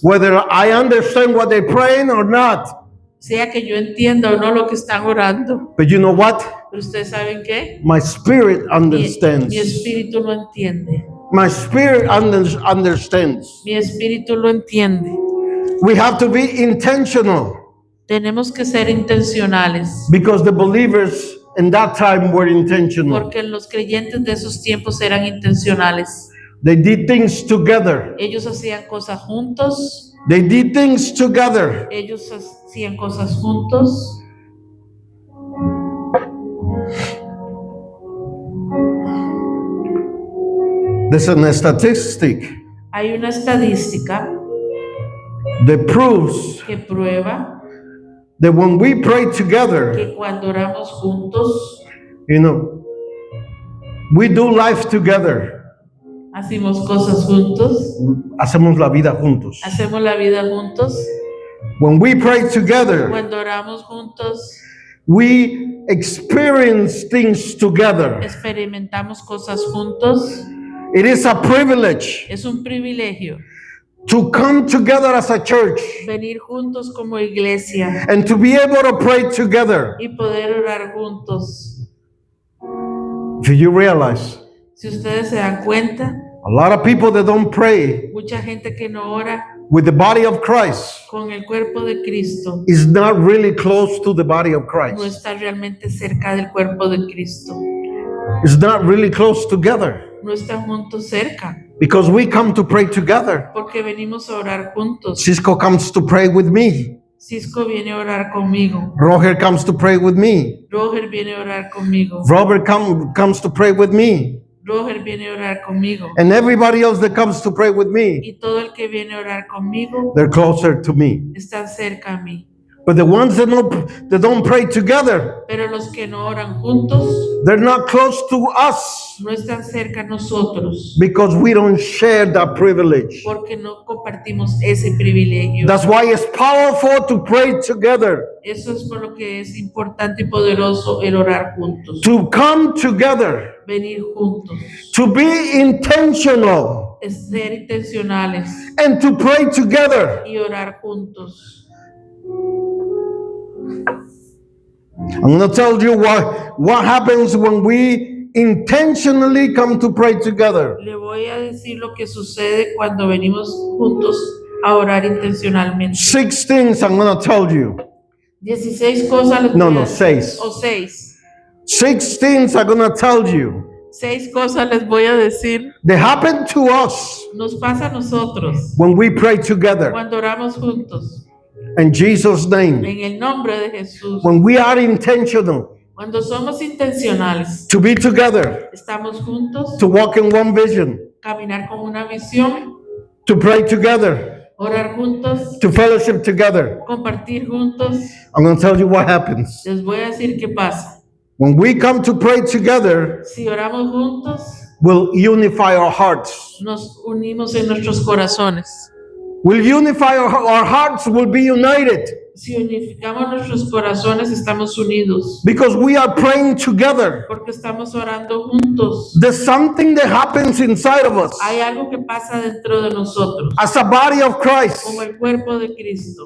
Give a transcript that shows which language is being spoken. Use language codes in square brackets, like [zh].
[en] Whether I understand what they're praying or not. [es] Sea que yo entienda o no lo que están orando. [en] But you know what? [es] Pero ustedes saben qué? [en] My spirit understands. [es] Mi espíritu lo entiende. [en] My spirit understands. [es] Mi espíritu lo entiende. [en] We have to be intentional [es] Tenemos que ser intencionales. [en] because the believers in that time were intentional. [es] Porque los creyentes de esos tiempos eran intencionales. [en] They did things together. [es] Ellos hacían cosas juntos. [en] They did things together. [es] Ellos hacían cosas juntos. [en] There's a statistic [es] Hay una estadística [en] that proves [es] que prueba [en] that when we pray together, [es] que cuando oramos juntos, [en] you know, we do life together. [es] hacemos cosas juntos, Hacemos la vida juntos. hacemos la vida juntos. [en] When we pray together, [es] Cuando oramos juntos, [en] we experience things together. [es] experimentamos cosas juntos. [en] It is a privilege [es] Es un privilegio [en] to come together as a church [es] venir juntos como iglesia [en] and to be able to pray together. [es] y poder orar juntos. [en] Do you realize [es] Si ustedes se dan cuenta, [en] a lot of people that don't pray [es] mucha gente que no ora [en] with the body of Christ [es] con el cuerpo de Cristo [en] is not really close to the body of [es] no [en] Christ. [es] está realmente cerca del cuerpo de Cristo. [en] It's not really close together [es] No están juntos cerca [en] because we come to pray together. [es] porque venimos a orar juntos. [en] Cisco comes to pray with me. [es] Cisco viene a orar conmigo. [en] Roger comes to pray with me. [es] Roger viene a orar conmigo. [en] Robert comes to pray with me. [es] Roger viene a orar conmigo. [en] And everybody else that comes to pray with me, [es] Y todo el que viene a orar conmigo [en] they're closer to me. [es] está cerca a mí. [en] But the ones that don't pray together, [es] Pero los que no oran juntos [en] they're not close to us [es] no están cerca a nosotros [en] because we don't share that privilege. [es] porque no compartimos ese privilegio. [en] That's why it's powerful to pray together, [es] Eso es por lo que es importante y poderoso el orar juntos. [en] to come together, [es] Venir juntos. [en] to be intentional, [es] Es ser intencionales [en] and to pray together. [es] y orar juntos. [en] I'm going to tell you what happens when we intentionally come to pray together. [es] Le voy a decir lo que sucede cuando venimos juntos a orar intencionalmente. [en] 6 things I'm going to tell you. [es] 16 cosas les [en] No, [es] voy a [en] no, [es] decir. [en] 6. [es] O 6. [en] 6 things I'm going to tell you. [es] 6 cosas les voy a decir. [en] They happen to us [es] Nos pasa a nosotros [en] when we pray together. [es] cuando oramos juntos. [en] In Jesus' name. [es] En el nombre de Jesús. [en] When we are intentional [es] Cuando somos intencionales, [en] to be together, [es] estamos juntos, [en] to walk in one vision, [es] caminar con una visión, [en] to pray together, [es] orar juntos, [en] to fellowship together. [es] compartir juntos. [en] I'm going to tell you what happens. [es] Les voy a decir qué pasa. [en] When we come to pray together, [es] Si oramos juntos, [en] we'll unify our hearts. [es] nos unimos en nuestros corazones. [en] We'll unify our hearts, will be united [es] Si unificamos nuestros corazones, estamos unidos. [en] because we are praying together. [es] Porque estamos orando juntos. [en] There's something that happens inside of us [es] Hay algo que pasa dentro de nosotros, [en] as a body of Christ. [es] como el cuerpo de Cristo.